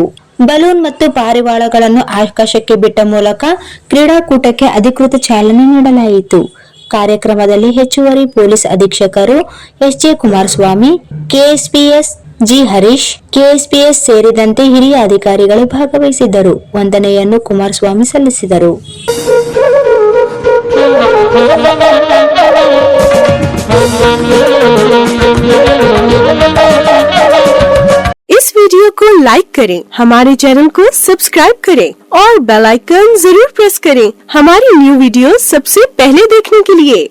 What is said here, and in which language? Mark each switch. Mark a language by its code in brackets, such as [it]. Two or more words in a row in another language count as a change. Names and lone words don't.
[kn] ಬಲೂನ್ ಮತ್ತು ಪಾರಿವಾಳಗಳನ್ನು ಆಕಾಶಕ್ಕೆ ಬಿಟ್ಟ ಮೂಲಕ ಕ್ರೀಡಾಕೂಟಕ್ಕೆ ಅಧಿಕೃತ ಚಾಲನೆ ನೀಡಲಾಯಿತು. ಕಾರ್ಯಕ್ರಮದಲ್ಲಿ ಹೆಚ್ಚುವರಿ ಪೊಲೀಸ್ ಅಧೀಕ್ಷಕರು ಎಸ್ಜೆ ಕುಮಾರಸ್ವಾಮಿ, ಕೆಎಸ್ಪಿಎಸ್ ಜಿ ಹರೀಶ್, ಕೆಎಸ್ಪಿಎಸ್ ಸೇರಿದಂತೆ ಹಿರಿಯ ಅಧಿಕಾರಿಗಳು ಭಾಗವಹಿಸಿದ್ದರು. ವಂದನೆಯನ್ನು ಕುಮಾರಸ್ವಾಮಿ ಸಲ್ಲಿಸಿದರು. [hi] इस वीडियो को लाइक करें, हमारे चैनल को सब्सक्राइब करें और [en] bell icon [hi] जरूर प्रेस करें हमारी [en] new video [hi] सबसे पहले देखने के लिए।